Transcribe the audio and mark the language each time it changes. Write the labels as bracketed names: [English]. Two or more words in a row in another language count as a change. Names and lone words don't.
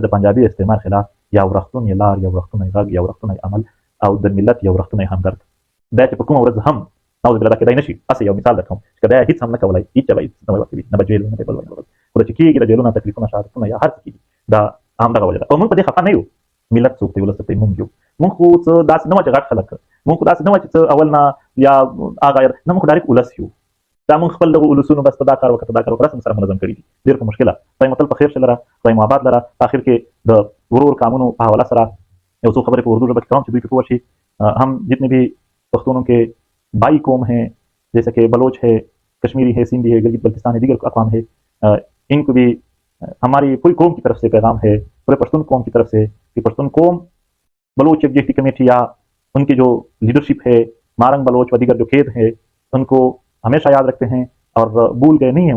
[Pashto] د پنجابي استعمار خلاف یو رښتونی لار یو رښتونی غږ یو رښتونی عمل او د ملت یو رښتونی همدرد دا چې په کومه ورځ هم [Arabic] نعوذ بالله [Pashto] دا کېدای نشي هسې یو مثال درکوم چې که دا هېڅ هم نه کولی هېڅ چا به هېڅ نه به ورکوي نه به جیل نه به بل خو دا چې کېږي د جیلونه تکلیفونه شهادتونه یا هر څه کېږي دا همدغه وجه ده او موږ په دې خفه نه یو ملت څوک دی ولس څوک دی موږ یو موږ خو څه داسې نه وه چې غټ خلک موږ خو داسې نه وه چې څه اول نه یا هغه نه موږ خو ډایرکټ ولس یو دا موږ خپل دغه ولسونو بس ته دا کار وکړه دا کار وکړه رسم سره منظم کړي دي ډېر په مشکله خدای مو تل په خیر شه لره خدای مو آباد لره په آخر کې د ورور کامونو په حواله سره یو څو خبرې په اردو ژبه کې کوم چې دوی پې پوه شي [Urdu] ہم جتنے بھی پختونوں کے بھائی قوم ہیں جیسے کہ بلوچ ہے کشمیری ہے سندھی ہے گلگت بلتستان ہے دیگر اقوام ہے ان کو بھی ہماری پوری قوم کی طرف سے پیغام ہے پورے پشتون قوم کی طرف سے کہ پشتون قوم بلوچ [English] executive committee [Urdu] یا ان کی جو لیڈرشپ ہے مارنگ بلوچ و دیگر جو خید ہے ان کو ہمیشہ یاد رکھتے ہیں اور بھول گئے نہیں ہیں